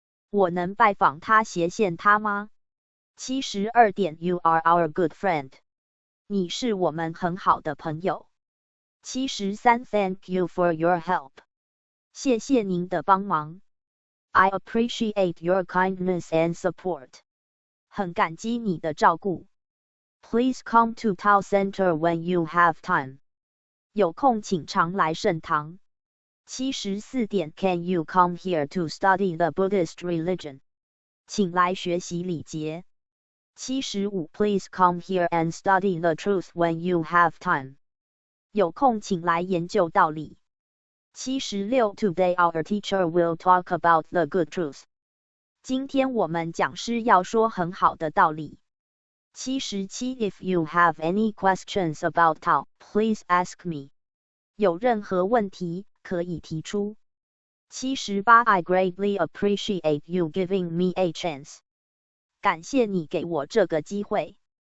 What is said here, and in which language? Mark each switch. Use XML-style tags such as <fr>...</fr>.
<zh>我能拜访他斜线他吗？72点</zh> <en>You are our good friend.</en> <zh>你是我们很好的朋友。73</zh> <en>Thank you for your help.</en> <zh>谢谢您的帮忙。</zh> <en>I appreciate your kindness and support.</en> <zh>很感激你的照顾。</zh> <en>Please come to Tao Center when you have time.</en> <zh>有空请常来盛堂。</zh> <en>74点 Can you come here to study the Buddhist religion?</en> <zh>请来学习礼节。</zh> <en>75 Please come here and study the truth when you have time.</en> <zh>有空请来研究道理。</zh> <en>76 Today our teacher will talk about the good truth.</en> <zh>今天我们讲师要说很好的道理。</zh> <en>77 If you have any questions about Tao, please ask me.</en> <zh>有任何问题可以提出。</zh> <en>78 I greatly appreciate you giving me a chance.</en> <zh>感谢你给我这个机会。</zh>